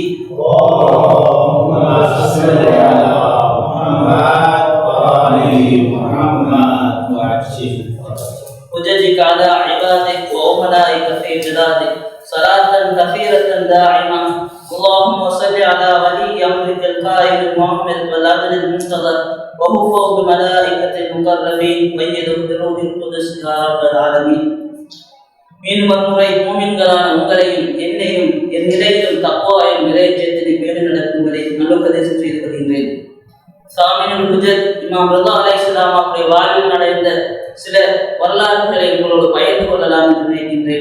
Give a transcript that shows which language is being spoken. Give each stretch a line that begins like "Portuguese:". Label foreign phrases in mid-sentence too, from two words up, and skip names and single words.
Arabic: اللهم صل على محمد وآل محمد وعجل وجزك على عبادك وأمنائك في بلادك صلاة كثيرة دائمة. اللهم صل على ولي أمرك القائد المؤمن والعدل المنتظر وهو فوق ملائكة المقربين ويده بروح القدس يا رب العالمين.
Tamil: மீண்டும் ஒருமுறை மூமின்களான உங்களையும் என்னையும் என் நிலையிலும் தக்வாவையும் நிறைவேற்றத்தினை பேணி நடக்கும்படி நல்லுபதேசம் செய்து வருகின்றேன். சாமினுல் ஹுஜத் இமாம் ரிதா அலைஹிஸ்ஸலாம் அவருடைய வாழ்வில் நடந்த சில வரலாறுகளை உங்களோடு பகிர்ந்து கொள்ளலாம் என்று நினைக்கின்றேன்.